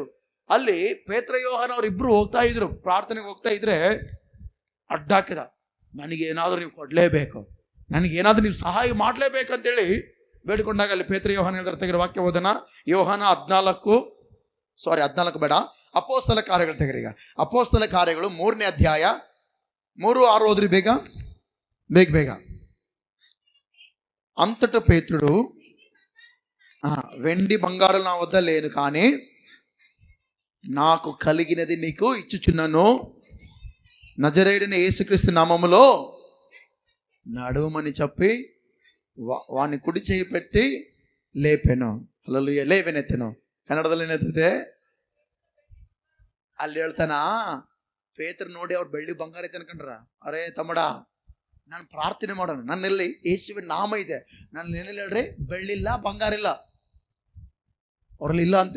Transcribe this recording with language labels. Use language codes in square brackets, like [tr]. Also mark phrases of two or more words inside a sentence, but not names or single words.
[kn] ಅಲ್ಲಿ ಪೇತ್ರ ಯೋಹಾನ ಅವರಿಬ್ರು ಹೋಗ್ತಾ ಇದ್ರು, ಪ್ರಾರ್ಥನೆಗೆ ಹೋಗ್ತಾ ಇದ್ರೆ ಅಡ್ಡಾಕಿದ, ನನಗೇನಾದ್ರೂ ನೀವು ಕೊಡಲೇಬೇಕು, ನನಗೇನಾದ್ರೂ ನೀವು ಸಹಾಯ ಮಾಡಲೇಬೇಕಂತೇಳಿ ಬೇಡಿಕೊಂಡಾಗ ಅಲ್ಲಿ ಪೇತ್ರ ಯೋಹಾನ ಹೇಳ್ತಾರೆ. ತೆಗಿರೋ ವಾಕ್ಯ ಓದೋಣ. ಯೋಹಾನ 14 ಬೇಡ, ಅಪೊಸ್ತಲ ಕಾರ್ಯಗಳು ತೆಗಿರಿ. ಈಗ ಅಪೊಸ್ತಲ ಕಾರ್ಯಗಳು 3ನೇ ಅಧ್ಯಾಯ 3-6 ಓದ್ರಿ ಬೇಗ. [te] అంతట పేతుడు వెండి బంగారం నా వద్ద లేదు, కానీ నాకు కలిగినది నీకు ఇచ్చుచున్నాను. నజరేయుడైన యేసుక్రీస్తు నామములో నడుమని చెప్పి వాని కుడి చేయి పెట్టి లేపెను. [kn] ಹಲ್ಲೆಲೂಯಾ. ಲೇವೆನೆತ್ತನು. ಕನ್ನಡದಲ್ಲಿ ಏನೈತೆ? ಅಲ್ಲಿ ಹೇಳ್ತಾನ, ಪೇತ್ರ ನೋಡಿ ಅವ್ರು ಬೆಳ್ಳಿ ಬಂಗಾರ ಐತೆ ಅನ್ಕೊಂಡ್ರ. ಅರೇ ತಮ್ಮಡ, ನಾನು ಪ್ರಾರ್ಥನೆ ಮಾಡೋಣ, ನನ್ನಲ್ಲಿ ಯೇಸುವಿನ ನಾಮ ಇದೆ, ನನ್ನ ಏನಿಲ್ಲ ಹೇಳ್ರಿ, ಬೆಳ್ಳಿಲ್ಲ ಬಂಗಾರ ಇಲ್ಲ, ಅವ್ರಲ್ಲಿ ಇಲ್ಲ ಅಂತೆ.